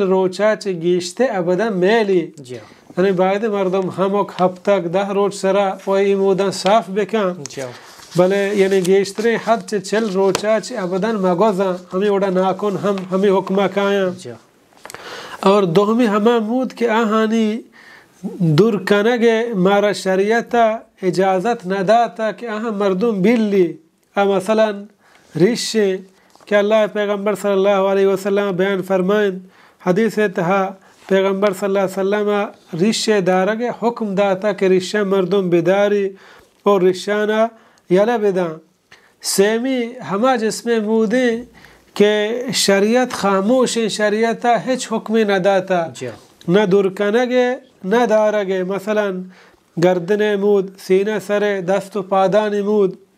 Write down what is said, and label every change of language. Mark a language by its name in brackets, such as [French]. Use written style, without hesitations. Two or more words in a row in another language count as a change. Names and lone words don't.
[Baluchi] روچا چے گیشتے ابدا میلی یعنی باید مردم ہمک ہفتک 10 روچ سرا وہی مودا صاف بکا بلے یعنی گیشترے حد چے چل روچا چے ابدا مگوزا ہمیں وڑا ناکن ہمیں حکمہ کایا اور دوہمی ہما مود کے آہانی دور کنگے مارا شریعتا اجازت نداتا کہ آہاں مردم بیلی مثلا ریشے کہ اللہ پیغمبر [Arabic] صلی اللہ علیہ وسلم [Baluchi] بیان فرمائیں حدیث تہا پیغمبر [Arabic] صلی اللہ علیہ وسلم [Baluchi] ریشے دارگے حکم داتا کہ ریشہ مردم بداری اور ریشانہ یلا بدا سیمی ہما جسم مودیں کہ شریعت خاموش شریعتا ہچ حکم نہ داتا نہ درکنگے نہ دارگے مثلا گردن مود سینہ سرے دست و پادان مود